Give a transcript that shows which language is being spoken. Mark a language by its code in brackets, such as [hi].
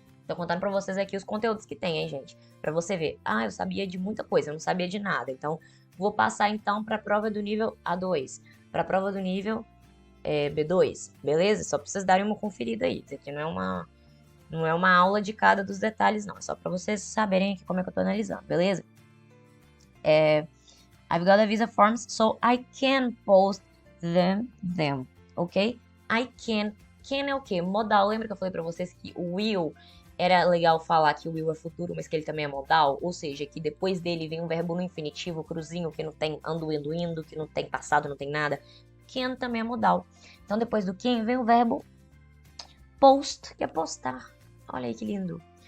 [pt] Tô contando pra vocês aqui os conteúdos que tem, hein, gente? Pra você ver. Eu sabia de muita coisa, eu não sabia de nada. Então, vou passar, então, pra prova do nível A2. Pra prova do nível B2, beleza? Só pra vocês darem uma conferida aí. Isso aqui não é uma aula de cada dos detalhes, não. É só pra vocês saberem aqui como é que eu tô analisando, beleza? [en] I've got a visa forms, so I can post them, ok? [pt] I can. Can é o quê? Modal. Lembra que eu falei pra vocês que o will era legal falar que o will é futuro, mas que ele também é modal? Ou seja, que depois dele vem um verbo no infinitivo, cruzinho, que não tem ando, indo, que não tem passado, não tem nada. Can também é modal. Então, depois do can vem o verbo post, que é postar. Olha aí que lindo.